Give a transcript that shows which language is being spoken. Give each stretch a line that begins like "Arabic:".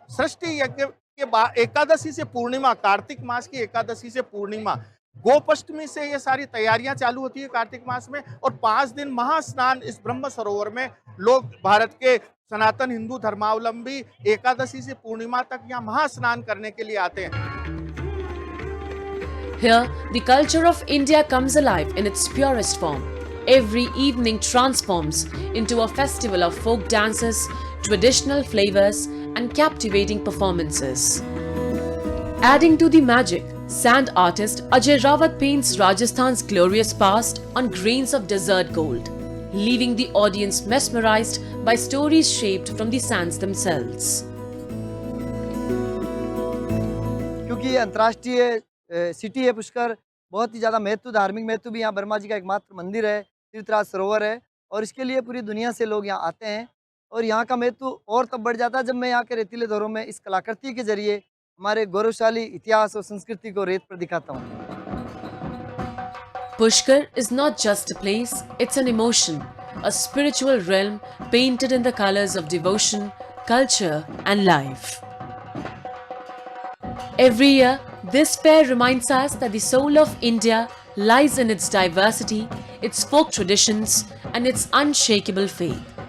Hindi: सृष्टि यज्ञ के बाद एकादशी से पूर्णिमा, कार्तिक मास की एकादशी से पूर्णिमा, गोपाष्टमी से ये सारी तैयारियां चालू होती है कार्तिक मास में, और 5 दिन महास्नान इस ब्रह्म सरोवर में लोग भारत के सनातन हिंदू धर्मावलंबी एकादशी से पूर्णिमा तक यहाँ महास्नान करने के लिए आते हैं।
English: Here, the culture of India comes alive in its purest form. Every evening transforms into a festival of folk dances, traditional flavors, and captivating performances. Adding to the magic, sand artist Ajay Rawat paints Rajasthan's glorious past on grains of desert gold. leaving the audience mesmerized by stories shaped from the sands themselves.
Hindi: क्योंकि ये अंतर्राष्ट्रीय city है पुष्कर, बहुत ही ज़्यादा महत्व, धार्मिक महत्व भी यहाँ ब्रह्मा जी का एकमात्र मंदिर है, तीर्थराज सरोवर है और इसके लिए पूरी दुनिया से लोग यहाँ आते हैं और यहाँ का महत्व और तब बढ़ जाता है जब मैं यहाँ के रेतीले दौरों में इस कलाकृति के जरिए हमारे गौरवशाली इतिहास और संस्कृति को रेत पर दिखाता हूँ।
English: Pushkar is not just a place, it's an emotion, a spiritual realm painted in the colors of devotion, culture and life. Every year, this fair reminds us that the soul of India lies in its diversity, its folk traditions and its unshakable faith.